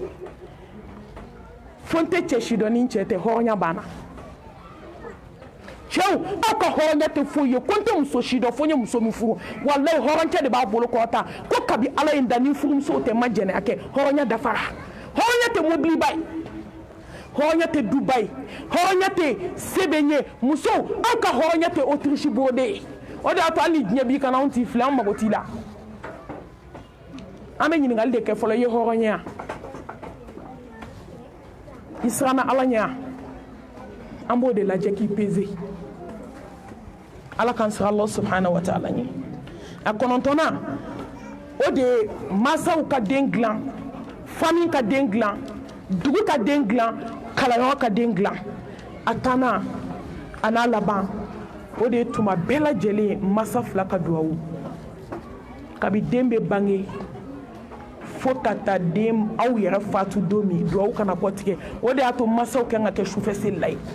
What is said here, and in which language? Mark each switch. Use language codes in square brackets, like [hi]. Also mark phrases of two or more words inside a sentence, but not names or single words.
[bm] fo n tɛ cɛ si dɔn ni n cɛ tɛ hɔrɔnya banna cɛw aw ka hɔrɔnya tɛ foyi ye ko n tɛ muso si dɔn fo n ye muso min furu walayi hɔrɔncɛ de b'a bolo kɔrɔta ko kabi ala ye n da ni furumusow tɛ ma jɛnɛya kɛ hɔrɔnya dafara hɔrɔnya tɛ mobiliba ye hɔrɔnya tɛ duba ye hɔrɔnya tɛ sɛbɛn ye musow aw ka hɔrɔnya tɛ otirisi bode ye o de y'a to hali ni diɲɛ b'i kana anw t'i filɛ an mago t'i la an bɛ ɲininkali de kɛ fɔlɔ i ye hɔrɔnya i siranna ala ɲɛ an b'o de lajɛ k'i peze ala k'an siran [ar] الله سبحانه وتعالى [bm] ɲɛ a kɔnɔntɔnna o de ye mansaw ka den dilan famille ka den dilan dugu ka den dilan kalanyɔrɔ ka den dilan a tanna a n'a laban o de ye tuma bɛɛ lajɛlen masa fila ka duwawu kabi den bɛ bange fo ka taa den aw yɛrɛ fatu don min duwawu kana kɔ tigɛ o de y'a to masaw kan ka kɛ sufɛ seli la ye